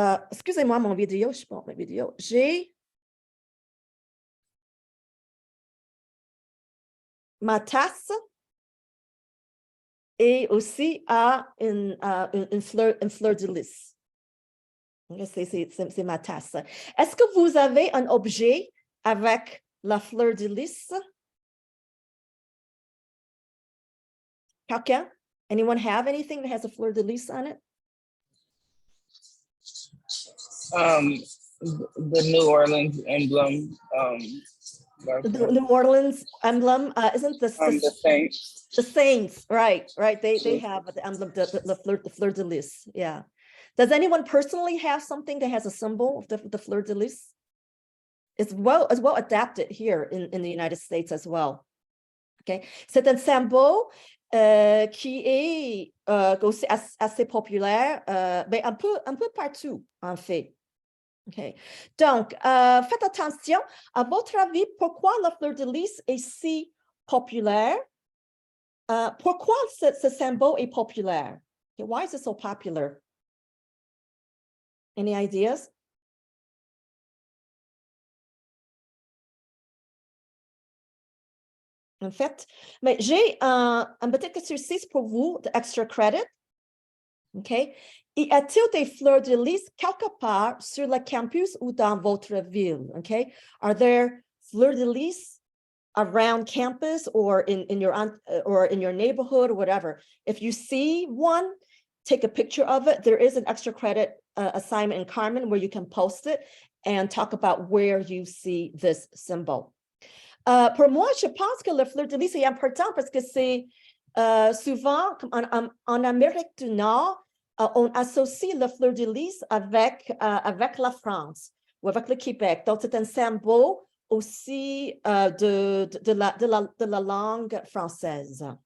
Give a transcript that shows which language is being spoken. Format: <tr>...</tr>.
<fr>Excusez-moi, mon vidéo, je pense ma vidéo. J'ai ma tasse et aussi une fleur de lys. C'est ma tasse. Est-ce que vous avez un objet avec la fleur de lys? Quelqu'un?</fr> <en>Anyone have anything that has a fleur de lys on it? The New Orleans emblem. The New Orleans emblem isn't the Saints. The Saints, right? They have the emblem, the fleur de lys. Yeah. Does anyone personally have something that has a symbol of the fleur de lys? It's well adapted here in the United States as well.</en> <fr>Okay, c'est un symbole qui est aussi assez populaire, mais un peu partout en fait. Okay. Donc, faites attention. À votre avis, pourquoi la fleur de lys est si populaire? Pourquoi ce symbole est populaire?</fr> <en>Okay, why is it so popular? Any ideas?</en> <fr>En fait, mais j'ai un petit exercice pour vous d'extra credit. OK? Y a-t-il des fleurs de lys quelque part sur le campus ou dans votre ville? OK?</fr> <en>Are there fleurs de lys around campus or in your neighborhood or whatever? If you see one, take a picture of it. There is an extra credit assignment in Carmen where you can post it and talk about where you see this symbol.</en> <fr>Pour moi, je pense que le fleur de lys est important parce que c'est souvent, en Amérique du Nord, on associe le fleur de lys avec la France ou avec le Québec. Donc, c'est un symbole aussi de la langue française.</fr>